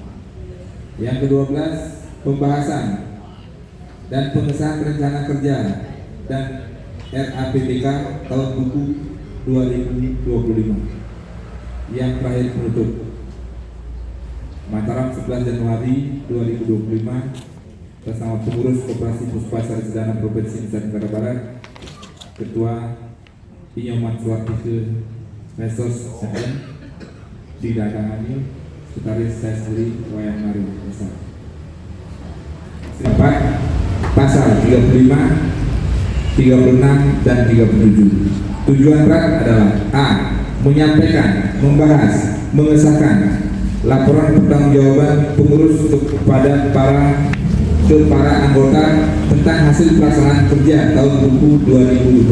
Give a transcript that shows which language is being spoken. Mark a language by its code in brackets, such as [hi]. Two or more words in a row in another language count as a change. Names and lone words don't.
[id] Yang ke-12, pembahasan dan pengesahan rencana kerja dan RAPBK tahun buku 2025. Yang terakhir penutup. Mataram 11 Januari 2025 bersama pengurus Koperasi Puspa Sarisdana Provinsi Nusa Tenggara Barat, Ketua Inyoman Suwarti ke Resos SN, didatangani Sekretaris saya sendiri Wayan Mari Besar. 4. Pasal 35, 36 dan 37. Tujuan RAT adalah A. Menyampaikan, membahas, mengesahkan laporan pertanggungjawaban pengurus kepada para anggota tentang hasil pelaksanaan kerja tahun buku 2024.